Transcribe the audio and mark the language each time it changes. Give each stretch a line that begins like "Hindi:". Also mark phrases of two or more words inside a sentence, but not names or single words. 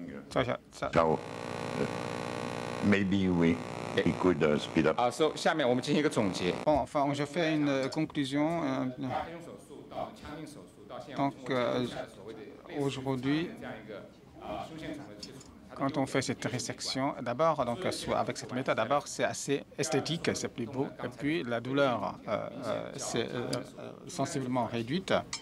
English: So maybe we could speed up.
Chinese: 好，下面我们进行一个总结。
French: Bon, enfin, je fais une conclusion. Donc, aujourd'hui, quand on fait cette résection, d'abord, donc, avec cette méthode, d'abord, c'est assez esthétique, c'est plus beau. Et puis, la douleur, c'est sensiblement réduite.